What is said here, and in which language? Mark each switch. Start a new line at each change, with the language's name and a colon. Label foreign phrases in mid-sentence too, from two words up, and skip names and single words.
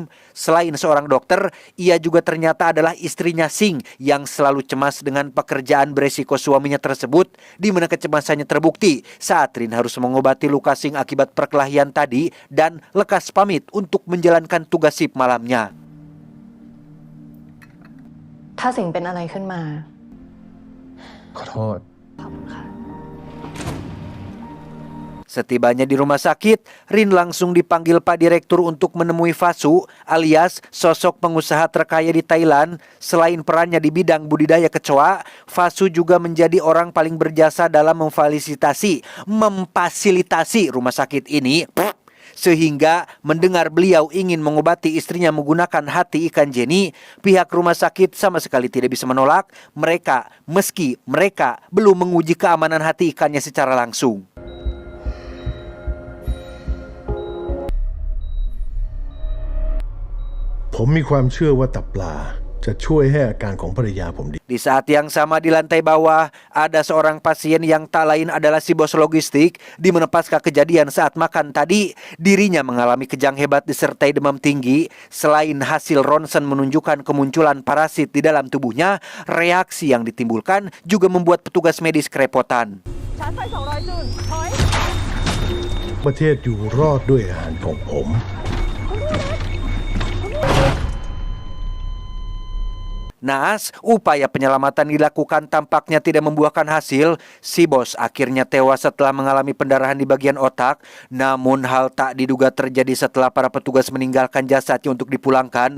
Indonesian: Selain seorang dokter, ia juga ternyata adalah istrinya Singh yang selalu cemas dengan pekerjaan beresiko suaminya tersebut, di mana kecemasannya terbukti saat Rin harus mengobati luka Singh akibat perkelahian tadi dan lekas pamit untuk menjalankan tugas shift malamnya.
Thai: ถ้าสิ่งเป็นอะไรขึ้นมา ขอโทษ ขอบคุณค่ะ
Indonesian: Setibanya di rumah sakit, Rin langsung dipanggil Pak Direktur untuk menemui Fasu alias sosok pengusaha terkaya di Thailand. Selain perannya di bidang budidaya kecoa, Fasu juga menjadi orang paling berjasa dalam memfasilitasi rumah sakit ini. Sehingga mendengar beliau ingin mengobati istrinya menggunakan hati ikan Jenny, pihak rumah sakit sama sekali tidak bisa menolak mereka meski mereka belum menguji keamanan hati ikannya secara langsung.
Thai: ผมมีความเชื่อว่าตับปลาจะช่วยให้อาการของภรรยาผมดี
Indonesian: Di saat yang sama di lantai bawah, ada seorang pasien yang tak lain adalah si bos logistik. Di mana pasca kejadian saat makan tadi, dirinya mengalami kejang hebat disertai demam tinggi. Selain hasil ronsen menunjukkan kemunculan parasit di dalam tubuhnya, reaksi yang ditimbulkan juga membuat petugas medis kerepotan.
Thai: ประเทศอยู่รอดด้วยอาหารของผม
Indonesian: Naas, upaya penyelamatan dilakukan tampaknya tidak membuahkan hasil. Si bos akhirnya tewas setelah mengalami pendarahan di bagian otak. Namun hal tak diduga terjadi setelah para petugas meninggalkan jasadnya untuk dipulangkan.